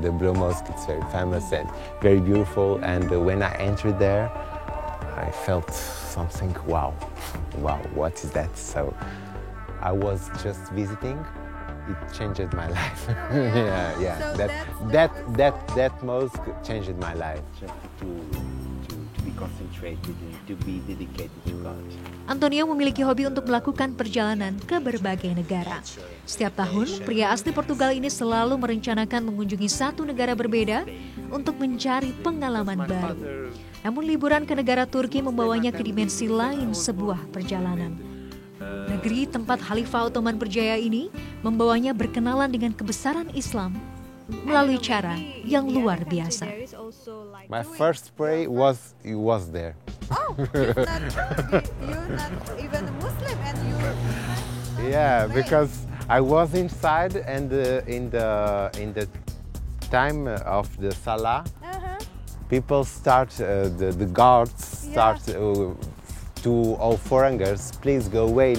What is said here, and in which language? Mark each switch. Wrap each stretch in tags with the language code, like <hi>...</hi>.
<en>The Blue Mosque, it's very famous and very beautiful. And when I entered there, I felt something, wow, what is that? So I was just visiting. It changed my life. yeah. So That mosque changed my life. Just to be concentrated and to be dedicated to God.</en> <id>Antonio memiliki hobi untuk melakukan perjalanan ke berbagai negara. Setiap tahun, pria asli Portugal ini selalu merencanakan mengunjungi satu negara berbeda untuk mencari pengalaman baru. Namun liburan ke negara Turki membawanya ke dimensi lain sebuah perjalanan. Negeri tempat Khalifah Ottoman berjaya ini membawanya berkenalan dengan kebesaran Islam melalui cara yang luar biasa.</id> <en>My first prayer was there. Oh, you're not even a Muslim and you're. Yeah, because I was inside and in the time of the Salah, people start the guards start to all foreigners, please go away.</en>